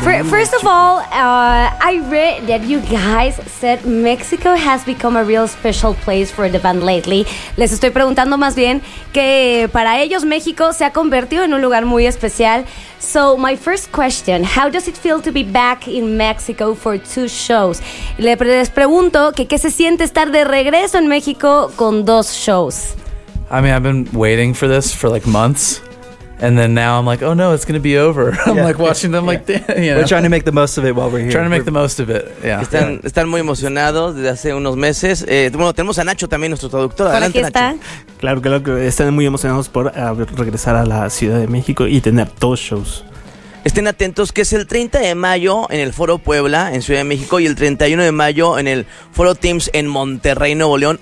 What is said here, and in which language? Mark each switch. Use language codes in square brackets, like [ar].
[en] First of all, I read that you guys said Mexico has become a real special place for the band lately. [es] Les estoy preguntando más bien que para ellos México se ha convertido en un lugar muy especial. [en] So my first question, how does it feel to be back in Mexico for two shows? [es] Les pregunto que qué se siente estar de regreso en México con dos shows. [en] I mean, I've been waiting for this for like months. And then now I'm like, oh no, it's going to be over. I'm like watching them like, you know. We're trying to make the most of it while we're here. Trying to make the most of it, [es] Están, están muy emocionados desde hace unos meses. Bueno, tenemos a Nacho también, nuestro traductor. Adelante, Nacho. Claro, claro, que están muy emocionados por regresar a la Ciudad de México y tener dos shows. Estén atentos que es el 30 de mayo en el Foro Puebla, en Ciudad de México, y el 31 de mayo en el Foro Teams en Monterrey, Nuevo León.